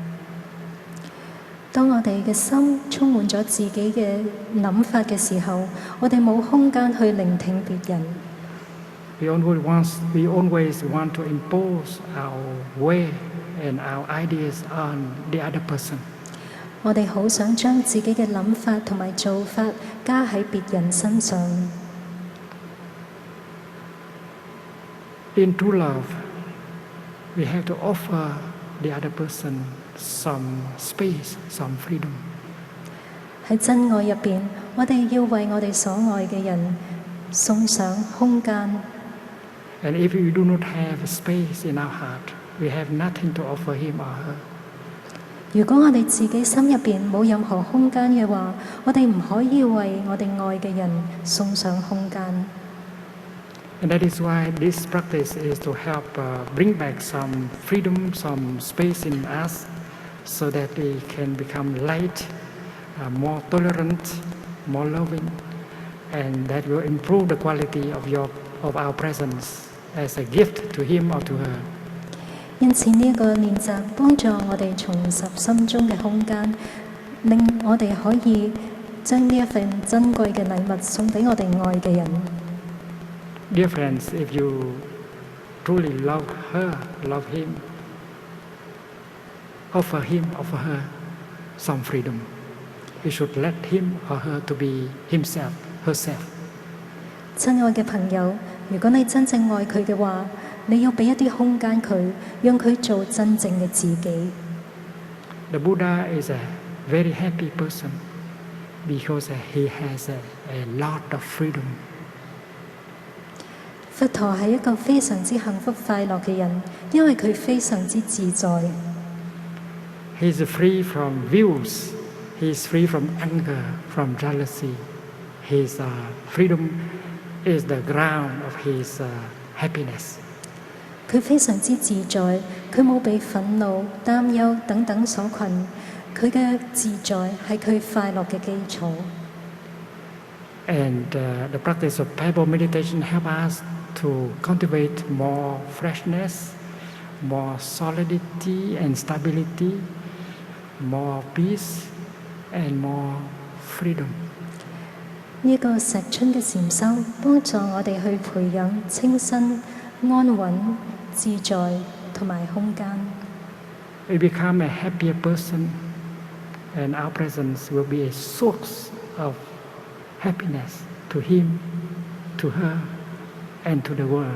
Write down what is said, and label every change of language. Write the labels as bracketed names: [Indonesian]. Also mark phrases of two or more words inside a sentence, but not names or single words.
[Cantonese] 當我哋嘅心充滿咗自己嘅諗法嘅時候，我哋冇空間去聆聽別人。 [English] We always want to impose our way and our ideas on the other person. [Cantonese] 我哋好想將自己嘅諗法同埋做法加喺別人身上。 [English] In true love, we have to offer the other person some space, some freedom. [Cantonese] 喺真愛入邊，我哋要為我哋所愛嘅人送上空間。 [English] And if we do not have space in our heart, we have nothing to offer him or her. [Cantonese] 如果我哋自己心入邊冇任何空間嘅話，我哋唔可以為我哋愛嘅人送上空間。 [English] And that is why this practice is to help bring back some freedom, some space in us, so that we can become light, more tolerant, more loving, and that will improve the quality of our presence as a gift to him or to her. [Cantonese] 因此呢一個練習幫助我哋重拾心中嘅空間，令我哋可以將呢一份珍貴嘅禮物送俾我哋愛嘅人。 [English] Dear friends, if you truly love her, love him, offer him, offer her some freedom. We should let him or her to be himself, herself. [Cantonese] 親愛嘅朋友，如果你真正愛佢嘅話，你要俾一啲空間佢，讓佢做真正嘅自己。 [English] The Buddha is a very happy person because he has a lot of freedom. [Cantonese] 佛陀係一個非常之幸福快樂嘅人，因為佢非常之自在。 [English] He is free from views. He is free from anger, from jealousy. His freedom is the ground of his happiness. [Cantonese] 佢非常之自在，佢冇被憤怒、擔憂等等所困。佢嘅自在係佢快樂嘅基礎。 [English] And the practice of Pebble meditation helps us to cultivate more freshness, more solidity and stability, more peace, and more freedom. [Cantonese] 呢個石春嘅禪修幫助我哋去培養清新、安穩、自在同埋空間。 [English] We become a happier person, and our presence will be a source of happiness to him, to her, and to the world.